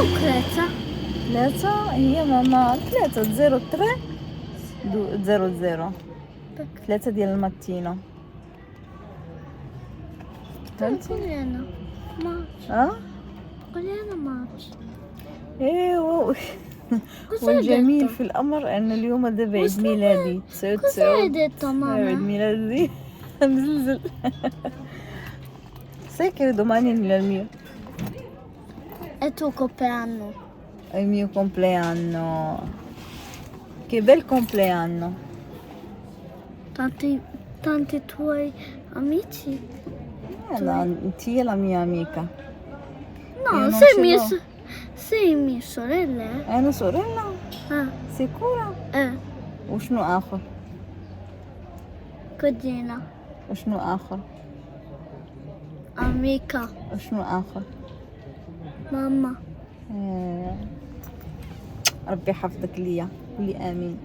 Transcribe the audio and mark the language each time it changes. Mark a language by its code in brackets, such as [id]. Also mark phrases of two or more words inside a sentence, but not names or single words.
[ar] ثلاثه هي ماما 3 0 3 ديال الماتينا فهمتي؟ قولي انا ماتش. قولي انا ماتش. ايوا والجميل في الامر ان اليوم دابا عيد ميلادي 9 عيد عيد ميلادي مزلزل [it] sai che domani è il mio È tuo compleanno. è il mio compleanno. Che bel compleanno. Tanti tuoi amici? No, ti è la mia amica. No, non sei ce l'ho. sei mia sorella. È una sorella? Sicura? [ar] وشنو آخر؟ [it] Cugina. [ar] وشنو آخر؟ [it] Amica. [ar] وشنو آخر؟ ماما. ربي يحفظك ليا، قولي امين.